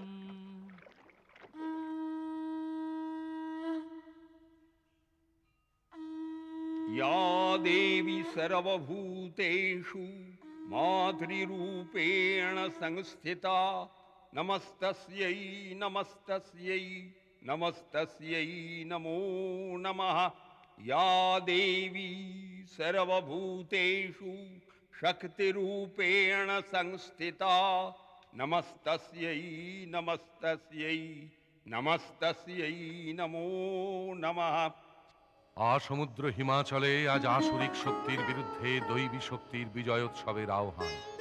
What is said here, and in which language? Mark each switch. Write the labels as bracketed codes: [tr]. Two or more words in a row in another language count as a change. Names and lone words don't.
[sa] या देवी सर्वभूतेषु मातृरूपेण संस्थिता नमस्तस्यै नमस्तस्यै नमस्तस्यै नमो नमः। या देवी सर्वभूतेषु शक्तिरूपेण संस्थिता नमस्तस्यै नमस्तस्यै नमस्तस्यै नमो नमः। [bn] আসমুদ্র হিমাচলে আজ আসরিক শক্তির বিরুদ্ধে দৈবী শক্তির বিজয়োৎসবের আহ্বান।